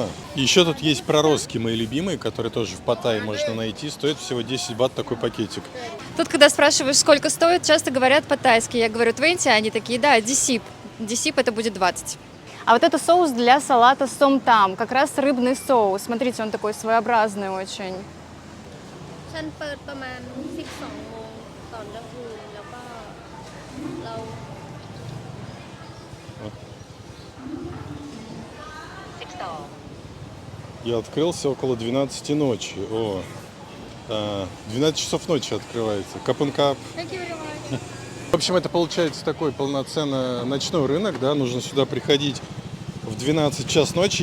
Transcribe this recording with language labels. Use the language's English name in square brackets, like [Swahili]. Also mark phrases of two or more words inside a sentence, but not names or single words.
[Russian] И еще тут есть проростки мои любимые, которые тоже в Паттайе можно найти. Стоит всего 10 бат такой пакетик. Тут, когда спрашиваешь, сколько стоит, часто говорят по-тайски. Я говорю 20, а они такие, да, дисип. Дисип это будет 20. А вот это соус для салата сомтам, как раз рыбный соус. Смотрите, он такой своеобразный очень. [Thai] ฉันเปิดประมาณ 12 โมงตอนกลางคืนแล้วก็เรา [Russian] Я открылся около 12 ночи. О, 12 часов ночи открывается. [Thai] ขอบคุณครับ. [Russian] В общем, это получается такой полноценный ночной рынок, да, нужно сюда приходить в 12 час ночи.